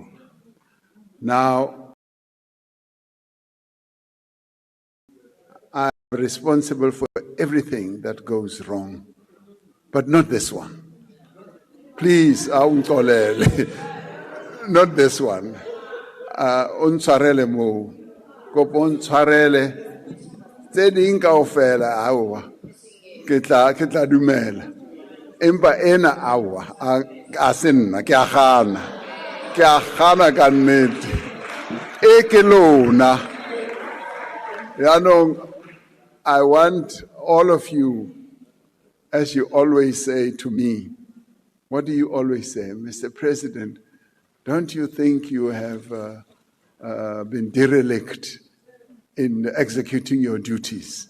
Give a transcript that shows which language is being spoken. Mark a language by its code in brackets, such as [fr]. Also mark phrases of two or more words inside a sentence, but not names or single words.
[en] Now, I'm responsible for everything that goes wrong, but not this one. Please, not this one. [st] Untshwarele mo, kopo untshwarele, tse ding kaofela aowa, ke tla dumela. Empa ena aowa, a se nna, ke a gana ka nnete. E ke lona. Yaanong, [en] I want all of you, as you always say to me, what do you always say? Mr. President, don't you think you have been derelict in executing your duties?